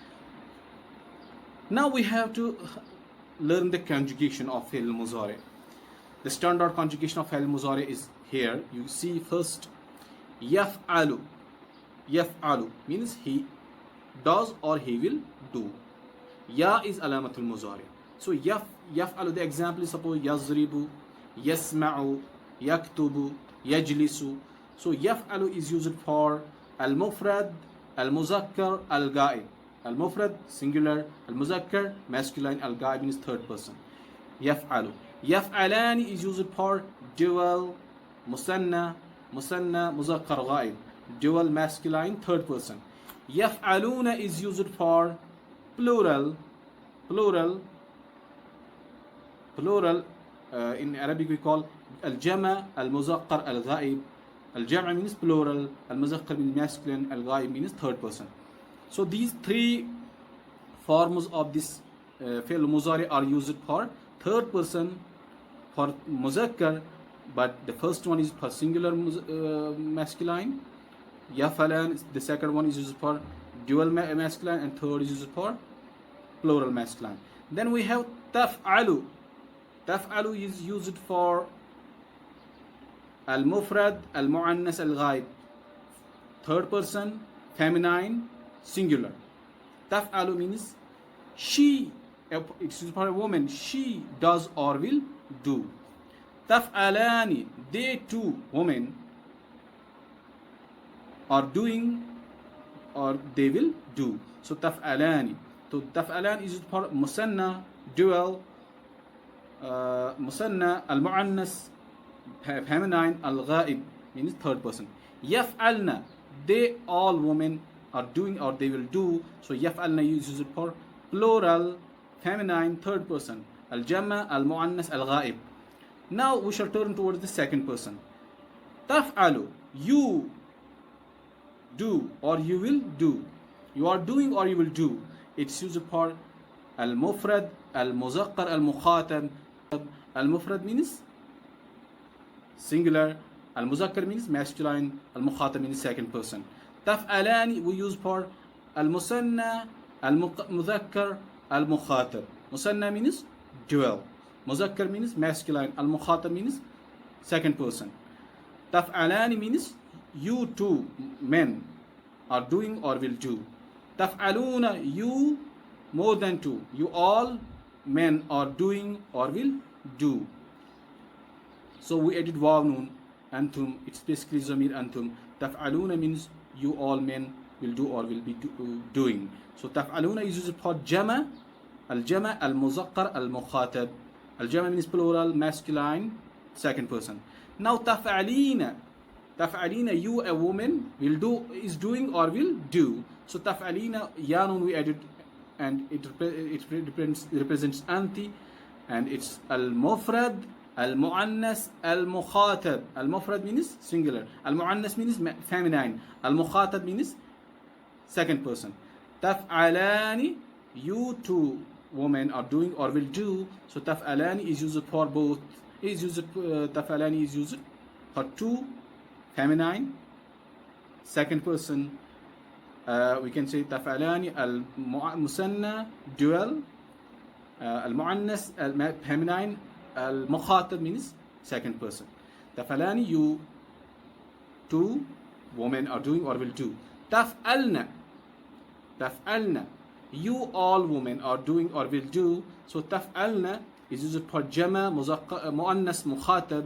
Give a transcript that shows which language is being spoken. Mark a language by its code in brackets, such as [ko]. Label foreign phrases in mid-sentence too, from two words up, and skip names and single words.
[en] Now we have to learn the conjugation of [ar] فعل مضارع. [en] The standard conjugation of [ar] فعل مضارع [en] is here. You see first yaf'alu. Yaf'alu means he does or he will do. Ya is [ar] علامة المضارع. [en] So yaf'alu, the example is suppose [ar] يضرب، يسمع، يكتب، يجلس. [en] So yaf'alu is used for [ar] المفرد، المذكر، الغائب. [en] Al-mufrad singular, al-muzakkar masculine, al-ga'ib means third person. Yaf'alu. Yaf'alani is used for dual, [ar] مثنى، مذكر، غائب, [en] dual masculine third person. Yaf'aluna is used for plural. In Arabic we call [ar] الجمع، المذكر، الغائب. [en] Al-jama means plural, al-muzakkar means masculine, al-ghaib means third person. So these three forms of this [ar] فعل مضارع [en] are used for third person for muzakkar, but the first one is for singular masculine. Yafalan, the second one is used for dual masculine, and third is used for plural masculine. Then we have taf'alu. Taf'alu is used for [ar] المفرد، المؤنث, [en] al-ghaib, third person, feminine, singular. Taf'alu means she, it's used for a woman, she does or will do. Taf'alani, they two women are doing or they will do. So taf'alani. So taf'alan is for musanna, dual, [ar] مثنى، المؤنث, [en] feminine, al-ghaib means third person. Yaf'alna, they all women are doing or they will do. So yaf'alna is used for plural, feminine, third person. [ar] الجمع، المؤنث, الغائب. [en] Now we shall turn towards the second person. Taf'alu, you do or you will do. You are doing or you will do. It's used for [ar] المفرد، المذكر، المخاطب. [en] Al-mufrad means singular, al-muzakkar means masculine, al-mukhatab means second person. Taf'alani we use for [ar] المثنى، المذكر، المخاطب. [en] Musanna means dual. Muzakkar means masculine, al-mukhatab means second person. Taf'alani means you two men are doing or will do. Taf'aluna, you more than two, you all men are doing or will do. So we added [ar] واو نون، أنتم, [en] it's basically [ar] ضمير أنتم. [en] Taf'aluna means you all men will do or will be doing. So تفعلون is used for jama, [ar] الجمع، المذكر، المخاطب. [en] Al-jama means plural, masculine, second person. Now taf'alina, you a woman will do, is doing or will do. So taf'alina, yanun we added, and it represents anti, and it's [ar] المفرد، المؤنث، المخاطب. [en] Al-mufrad means singular, al-mu'annas means feminine, al-mukhatab means second person. Taf'alani, you two women are doing or will do. So taf'alani is used for both. Taf'alani is used for two, feminine, second person. We can say [ar] تفعلان المثنى, [en] dual, al-mu'annas, feminine, al-mukhatab means second person. Taf'alani, you two women are doing or will do. Taf'alna, you all women are doing or will do. So taf'alna is used for [ar] جمع، مؤنث، مخاطب.